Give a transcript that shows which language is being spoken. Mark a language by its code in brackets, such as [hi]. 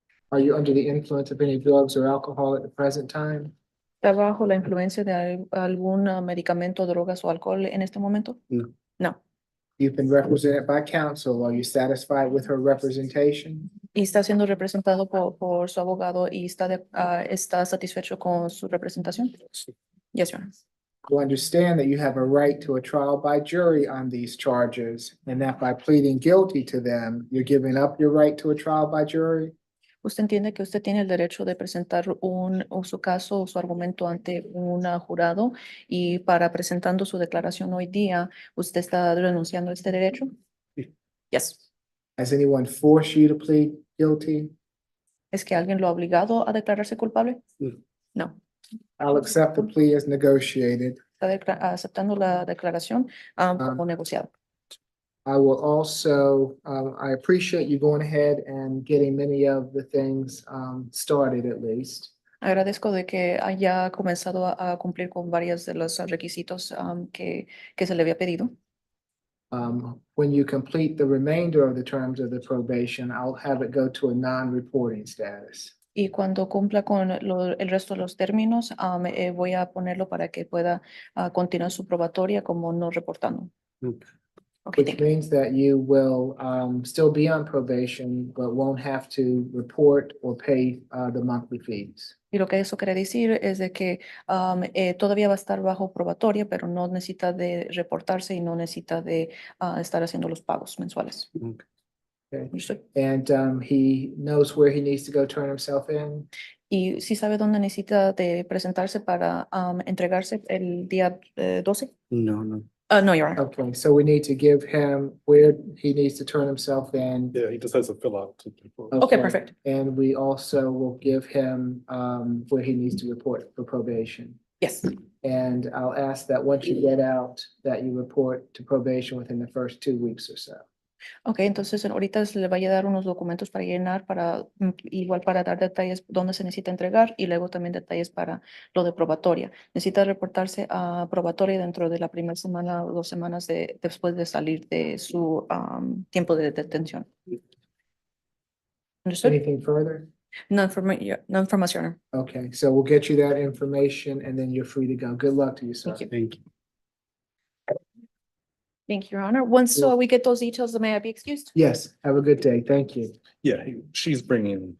[en] Are you under the influence of any drugs or alcohol at the present time? [es] ¿Está bajo la influencia de algún medicamento, drogas o alcohol en este momento? No. [en] No. You've been represented by counsel. Are you satisfied with her representation? [es] Y está siendo representado por su abogado y está satisfecho con su representación? Sí. [en] Yes, Your Honor. You understand that you have a right to a trial by jury on these charges, and that by pleading guilty to them, you're giving up your right to a trial by jury? [es] Usted entiende que usted tiene el derecho de presentar su caso o su argumento ante un jurado, y para presentando su declaración hoy día, ¿usted está renunciando a este derecho? Sí. [en] Yes. Has anyone forced you to plead guilty? [es] ¿Es que alguien lo ha obligado a declararse culpable? No. [en] No. I'll accept the plea as negotiated. [es] Está aceptando la declaración como negociado. [en] I will also, I appreciate you going ahead and getting many of the things started at least. [es] Agradezco de que haya comenzado a cumplir con varios de los requisitos que se le había pedido. [en] When you complete the remainder of the terms of the probation, I'll have it go to a non-reporting status. [es] Y cuando cumpla con el resto de los términos, voy a ponerlo para que pueda continuar su probatoria como no reportando. [en] Okay. Okay, which thank you. means that you will still be on probation, but won't have to report or pay the monthly fees. [es] Y lo que eso quiere decir es de que todavía va a estar bajo probatoria, pero no necesita de reportarse y no necesita de estar haciendo los pagos mensuales. [en] Okay. Understood? And he knows where he needs to go turn himself in. [es] Y sí sabe dónde necesita de presentarse para entregarse el día 12. No, no. [en] No, Your Honor. Okay, so we need to give him where he needs to turn himself in. Yeah, he just has to fill out. Okay, perfect. And we also will give him where he needs to report for probation. Yes. And I'll ask that once you get out, that you report to probation within the first 2 weeks or so. [es] Ok, entonces ahorita se le vaya a dar unos documentos para llenar, para igual para dar detalles dónde se necesita entregar y luego también detalles para lo de probatoria. Necesita reportarse a probatoria dentro de la primera semana o 2 semanas después de salir de su tiempo de detención. [en] Understood? Anything further? [es] No información. [en] Okay, so we'll get you that information and then you're free to go. Good luck to you, sir. Thank you. Thank you. Thank you, Your Honor. Once we get those details, may I be excused? Yes, have a good day. Thank you. Yeah, she's bringing.